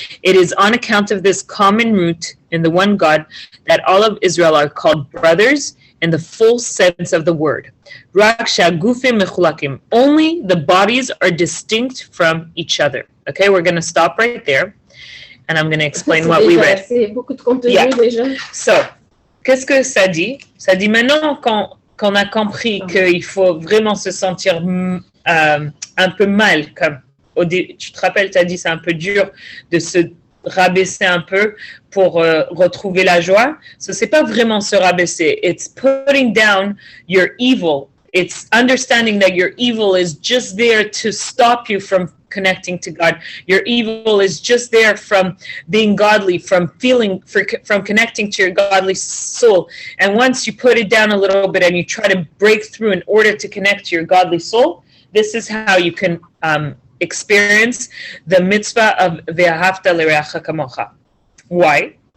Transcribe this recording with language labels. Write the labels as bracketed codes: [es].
[en] It is on account of this common root in the one God that all of Israel are called brothers in the full sense of the word. [he] Rak shagufim mechulakim. [en] Only the bodies are distinct from each other. Okay, we're going to stop right there, and I'm going to explain what we read. [fr] C'est beaucoup de contenu déjà. So, qu'est-ce que ça dit? Ça dit maintenant qu'on a compris qu'il faut vraiment se sentir un peu mal. Comme tu te rappelles, tu as dit c'est un peu dur de se rabaisser un peu pour retrouver la joie. So, c'est pas vraiment se rabaisser. [en] It's putting down your evil. It's understanding that your evil is just there to stop you from connecting to God. Your evil is just there from being godly, from connecting to your godly soul. And once you put it down a little bit and you try to break through in order to connect to your godly soul, this is how you can experience the mitzvah of [he] ve'ahavta l'reacha kamocha. [en] Why?